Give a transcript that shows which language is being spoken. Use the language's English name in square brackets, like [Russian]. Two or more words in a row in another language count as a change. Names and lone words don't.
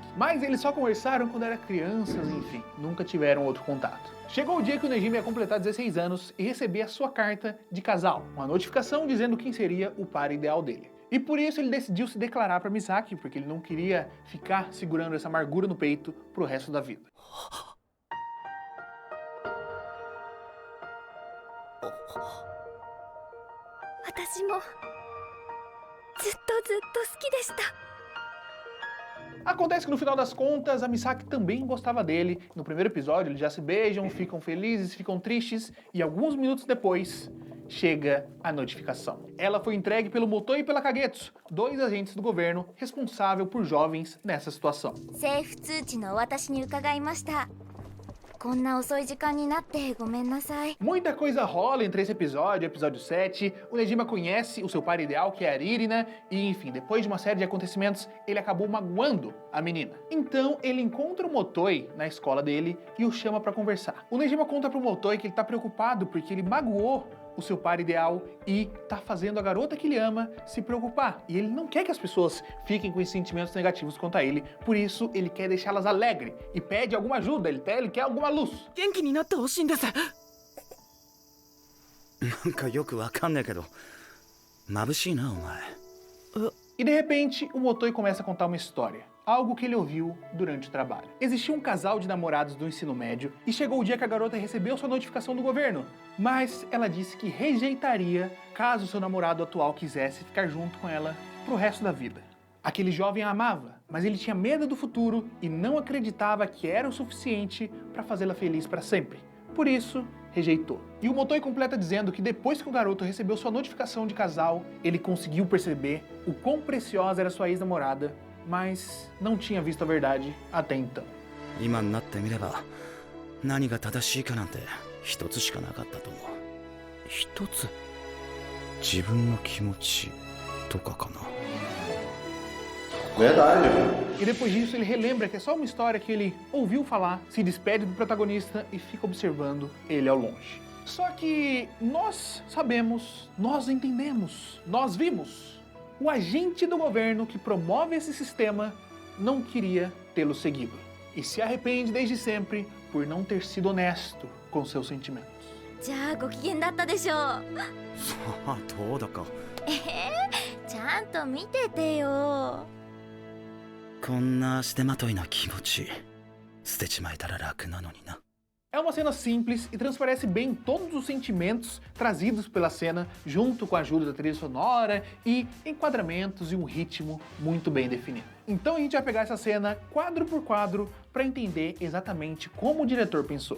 [Portuguese] Mas eles só conversaram quando eram crianças, enfim, nunca tiveram outro contato. Chegou o dia que o Nejima ia completar 16 anos e receber a sua carta de casal, uma notificação dizendo quem seria o par ideal dele. E por isso ele decidiu se declarar para Misaki, porque ele não queria ficar segurando essa amargura no peito pro resto da vida. [Japanese] 私もずっと好きでした。 [Portuguese] Acontece que no final das contas, a Misaki também gostava dele. No primeiro episódio eles já se beijam, ficam felizes, ficam tristes e alguns minutos depois chega a notificação. Ela foi entregue pelo Motoi e pela Kagetsu, dois agentes do governo responsáveis por jovens nessa situação. [Japanese] 政府通知のお渡しに伺いました。こんな遅い時間になってごめんなさい。 [Portuguese] Muita coisa rola entre esse episódio e o episódio 7. O Nejima conhece o seu par ideal, que é a Ririna, e enfim, depois de uma série de acontecimentos, ele acabou magoando a menina. Então, ele encontra o Motoi na escola dele e o chama pra conversar. O Nejima conta pro Motoi que ele tá preocupado porque ele magoou o seu par ideal e tá fazendo a garota que ele ama se preocupar. E ele não quer que as pessoas fiquem com esses sentimentos negativos quanto a ele, por isso ele quer deixá-las alegres e pede alguma ajuda, ele quer alguma luz. [Japanese] 元気になってほしいんです。なんかよくわかんねえけど、眩しいなお前。 [Portuguese] E de repente, o Motoi começa a contar uma história. Algo que ele ouviu durante o trabalho. Existia um casal de namorados do ensino médio e chegou o dia que a garota recebeu sua notificação do governo, mas ela disse que rejeitaria caso seu namorado atual quisesse ficar junto com ela pro resto da vida. Aquele jovem a amava, mas ele tinha medo do futuro e não acreditava que era o suficiente para fazê-la feliz para sempre. Por isso, rejeitou. E o Motoi completa dizendo que depois que o garoto recebeu sua notificação de casal, ele conseguiu perceber o quão preciosa era sua ex-namorada, mas não tinha visto a verdade até então. [Japanese] 今になってみれば、何が正しいかなんて一つしかなかったと思う。一つ？自分の気持ちとかかな。 [Portuguese] Verdade. E depois disso ele relembra que é só uma história que ele ouviu falar, se despede do protagonista e fica observando ele ao longe. Só que nós sabemos, nós entendemos, nós vimos. O agente do governo que promove esse sistema não queria tê-lo seguido. E se arrepende desde sempre por não ter sido honesto com seus sentimentos. [Japanese] じゃあご機嫌だったでしょう。さあどうだか。ちゃんと見ててよ。こんな足手まといな気持ち捨てちまえたら楽なのにな。 [Portuguese] É uma cena simples e transparece bem todos os sentimentos trazidos pela cena, junto com a ajuda da trilha sonora e enquadramentos e um ritmo muito bem definido. Então a gente vai pegar essa cena quadro por quadro para entender exatamente como o diretor pensou.